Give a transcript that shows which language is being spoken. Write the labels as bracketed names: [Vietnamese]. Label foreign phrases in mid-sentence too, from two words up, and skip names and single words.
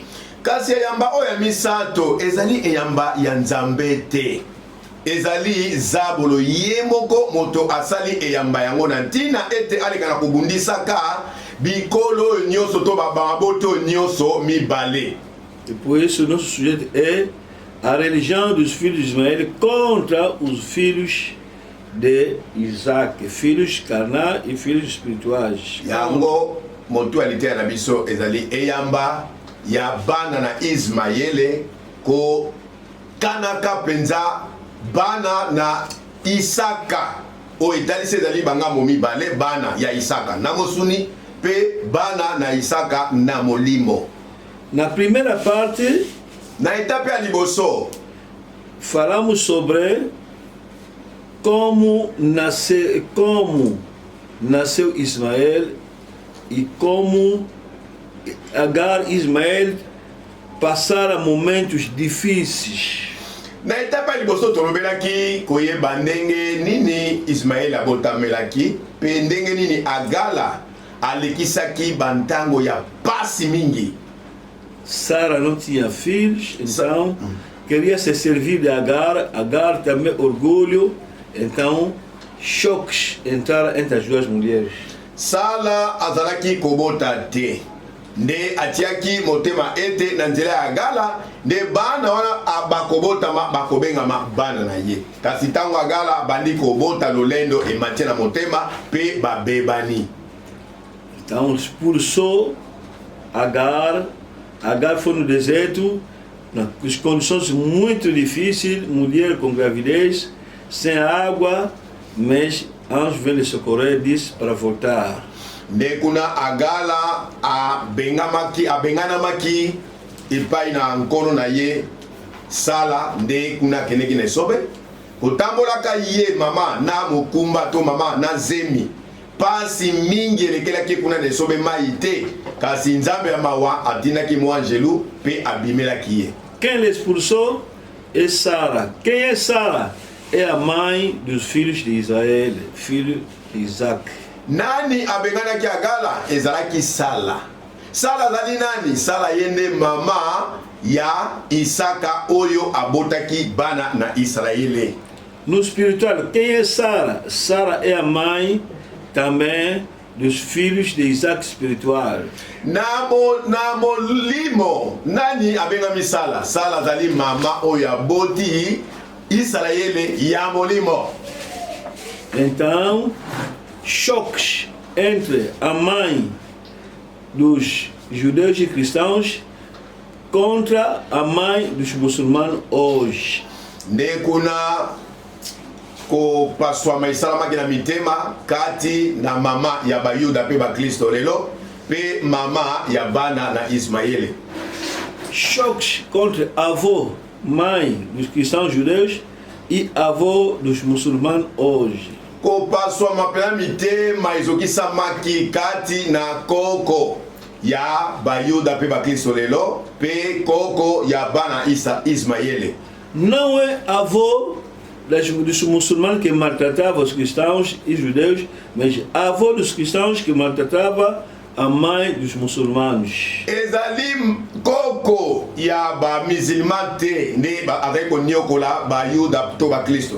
[Lingala] Kasi eyamba oya misato ezali eyamba ya nzambe te. Ezali zabolo ye moko moto asali eyamba yango na ntina ete aleka na kobundisaka bikolo nyonso to bababoto nyonso mibale. [Portuguese] E por isso nosso sujeito é a religião dos filhos de Ismael contra os filhos de Isaac, filhos carnais e filhos espirituais. [Lingala] Yango mutualité na biso ezali eyamba ya bana na Ismaele ko kanaka penza bana na Isaka o etalisi ezali bangamo mibale bana ya Isaka na mosuni pe bana na Isaka na molimo. [Portuguese] Na primeira parte [Lingala] na etape ya liboso [Portuguese] falamos sobre como nasceu Ismael e como Agar e Ismael passaram momentos difíceis. [Lingala] Na etapa ya liboso tolobelaki koyeba ndenge nini Ismael abotamelaki pe ndenge nini Agala alekisaki bantango ya pasi mingi. [Portuguese] Sara não tinha filhos, então queria se servir de Agar. Agar também orgulho, então choques entraram entre as duas mulheres. [Lingala] Sala azalaki kobota te nde atiaki motema ete na nzela ya Agala nde bana wana bakobotama bakobengama bana na ye kasi ntango Agala bandi kobota lolendo ematie na motema pe babebani. [Portuguese] Então expulsou Agar foi no deserto, nas condições muito difíceis, mulher com gravidez, sem água, mas anjo veio lhe socorrer, disse para voltar. [Lingala] Nde kuna Agala abenganamaki epai na nkono na ye Sala nde kuna keneki na esobe kotambolaka ye mama na mokumba to mama na zemi pasi mingi elekelaki kuna na esobe mai te kasi nzambe ya mawa atinaki mwa angelu pe abimelaki ye. [Portuguese] Quem l'expulsou é Sara. Quem é Sara? É a mãe dos filhos de Israel, filho de Isaac. [Lingala] Nani abenganaki Agala ezalaki Sala. Sala azali nani? Sala yende mama ya Isaka oyo abotaki bana na Israele. [Portuguese] No espiritual, quem é Sara? Sara é a mãe também dos filhos de Isaac espiritual. [Lingala] Na molimo nani abengami Sala? Sala azali mama oyo aboti Israele ya molimo. [Portuguese] Então, choques entre a mãe dos judeus e cristãos contra a mãe dos muçulmanos hoje. [Lingala] Nde kuna ko paswa maisalama kina mitema kati na mama ya bayuda pe bakristo lelo pe mama ya bana na Ismaele. [Portuguese] Choques contra avô, mãe dos cristãos judeus e avô dos muçulmanos hoje. [Lingala] Ko paswa mapela mitema izokisa maki kati na koko ya bayuda pe bakristo lelo pe koko ya bana Ismaele. [Portuguese] Não é avô dos muçulmanos que maltratava os cristãos e judeus, mas avô dos cristãos que maltratava a mãe dos muçulmanos. [Lingala] Ezali koko koko ya ba musulman te nde avec koniokola ba yuda to ba Kristo.